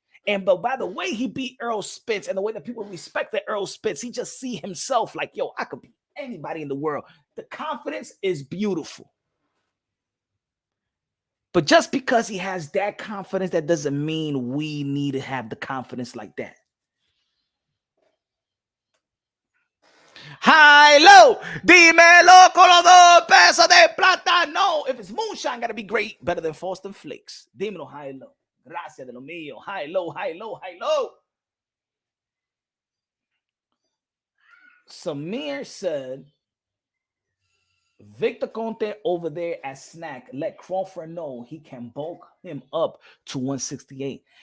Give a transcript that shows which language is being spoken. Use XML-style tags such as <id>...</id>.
<en>But by the way he beat Errol Spence and the way that people respected Errol Spence, he just see himself like, yo, I could beat anybody in the world. The confidence is beautiful. But just because he has that confidence, that doesn't mean we need to have the confidence like that. High, low,</en> <es>dímelo con los 2 pesos de plata.</es> <en>No, if it's moonshine, gotta be great, better than Frosted Flakes.</en> <es>Dímelo,</es> <en>high, low.</en> <es>Gracias de lo mío.</es> <en>High, low, high, low, high, low. Samir said, Victor Conte over there at Snack, let Crawford know he can bulk him up to 168.</en>